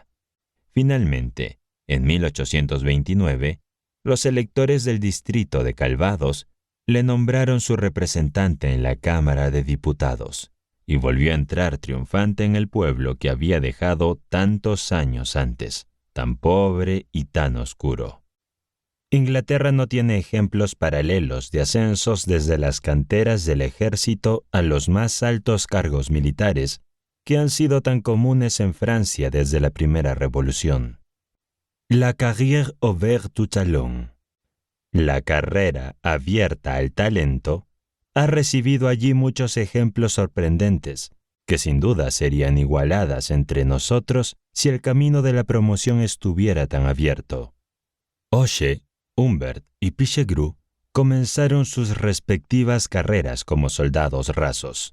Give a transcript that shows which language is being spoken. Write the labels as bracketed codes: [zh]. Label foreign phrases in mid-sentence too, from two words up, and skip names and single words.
[es] Finalmente, en 1829, los electores del distrito de Calvados le nombraron su representante en la Cámara de Diputados, y volvió a entrar triunfante en el pueblo que había dejado tantos años antes, tan pobre y tan oscuro. Inglaterra no tiene ejemplos paralelos de ascensos desde las canteras del ejército a los más altos cargos militares que han sido tan comunes en Francia desde la Primera Revolución. [fr] La carrière ouverte au talent, [es] la carrera abierta al talento, ha recibido allí muchos ejemplos sorprendentes, que sin duda serían igualadas entre nosotros si el camino de la promoción estuviera tan abierto. Hoche, Humbert y Pichegru comenzaron sus respectivas carreras como soldados rasos.